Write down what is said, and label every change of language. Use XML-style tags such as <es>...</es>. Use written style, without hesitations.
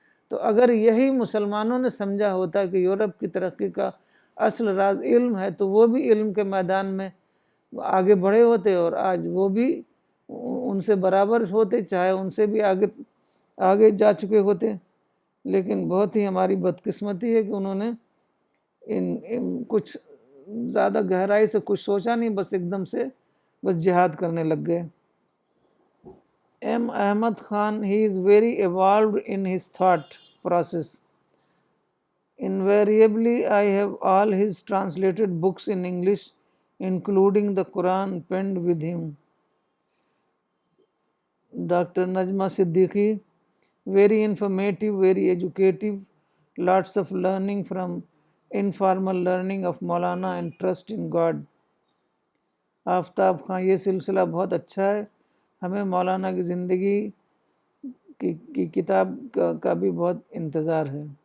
<hi>तो अगर यही मुसलमानों ने समझा होता कि यूरोप की तरक्की का असल राज इल्म है, तो वो भी इल्म के मैदान में आगे बढ़े होते, और आज वो भी उनसे बराबर होते, चाहे उनसे भी आगे आगे जा चुके होते। लेकिन बहुत ही हमारी बदकिस्मती है कि उन्होंने इन कुछ ज़्यादा गहराई से कुछ सोचा नहीं, बस एकदम से बस जिहाद करने लग गए।</hi> <en>M. Ahmad Khan, he is very evolved in his thought process. Invariably, I have all his translated books in English, including the Quran, penned with him. Dr. Najma Siddiqui, very informative, very educative, lots of learning from informal learning of Maulana and trust in God.</en> <hi>Aftab खां, ये सिलसिला बहुत अच्छा है, हमें मौलाना की ज़िंदगी की किताब का भी बहुत इंतज़ार है।</hi>